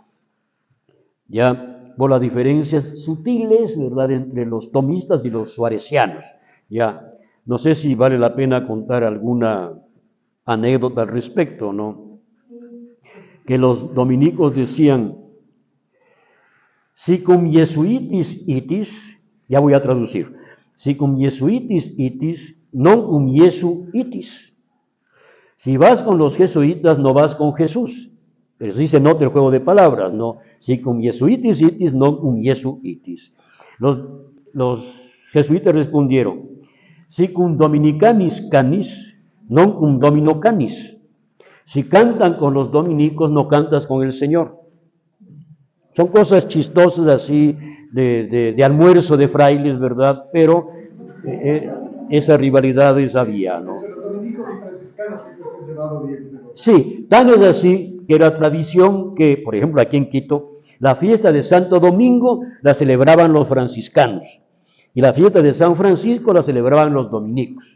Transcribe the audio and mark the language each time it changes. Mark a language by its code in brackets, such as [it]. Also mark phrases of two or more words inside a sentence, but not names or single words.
[es] Ya, por las diferencias sutiles, ¿verdad?, entre los tomistas y los suarecianos. Ya, no sé si vale la pena contar alguna anécdota al respecto, ¿no? Que los dominicos decían, [la] si cum Jesuitis itis, [es] ya voy a traducir, [la] si cum Jesuitis itis, non cum Jesu itis. [es] Si vas con los jesuitas, no vas con Jesús. Pero sí se nota el juego de palabras, ¿no? [la] Si cum Jesuitis itis, non cum Jesu itis. [es] Los jesuitas respondieron, [la] si cum Dominicanis canis, non cum Domino canis. [es] Si cantan con los dominicos, no cantas con el Señor. Son cosas chistosas así, de almuerzo de frailes, ¿verdad? Pero esa rivalidad había, ¿no? Sí, tan es así que era tradición que, por ejemplo, aquí en Quito, la fiesta de Santo Domingo la celebraban los franciscanos y la fiesta de San Francisco la celebraban los dominicos.